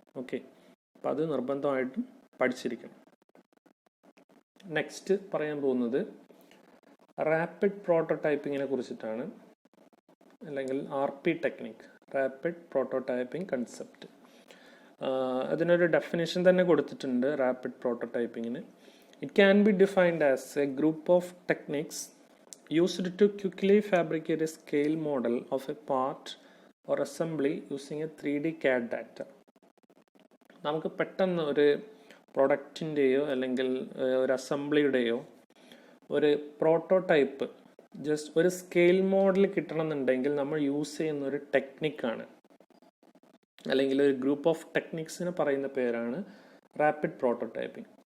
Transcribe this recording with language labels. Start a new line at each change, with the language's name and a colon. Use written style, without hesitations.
Malayalam: Okay, അപ്പം അത് നിർബന്ധമായിട്ടും പഠിച്ചിരിക്കണം. നെക്സ്റ്റ് പറയാൻ പോകുന്നത് റാപ്പിഡ് പ്രോട്ടോടൈപ്പിങ്ങിനെ കുറിച്ചിട്ടാണ്, അല്ലെങ്കിൽ RP technique. Rapid prototyping concept. അതിനൊരു ഡെഫിനേഷൻ തന്നെ കൊടുത്തിട്ടുണ്ട് rapid പ്രോട്ടോടൈപ്പിങ്ങിന്.
English: It can be defined as a group of techniques used to quickly fabricate a scale model of a part or assembly using a 3D CAD data.
Malayalam: നമുക്ക് പെട്ടെന്ന് ഒരു പ്രൊഡക്റ്റിൻ്റെയോ അല്ലെങ്കിൽ ഒരു അസംബ്ലിയുടെയോ ഒരു prototype just ഒരു സ്കെയിൽ മോഡൽ കിട്ടണമെന്നുണ്ടെങ്കിൽ നമ്മൾ use ചെയ്യുന്ന ഒരു ടെക്നിക്കാണ്, അല്ലെങ്കിൽ ഒരു ഗ്രൂപ്പ് ഓഫ് ടെക്നിക്സിന് പറയുന്ന പേരാണ് റാപ്പിഡ് പ്രോട്ടോടൈപ്പിംഗ്.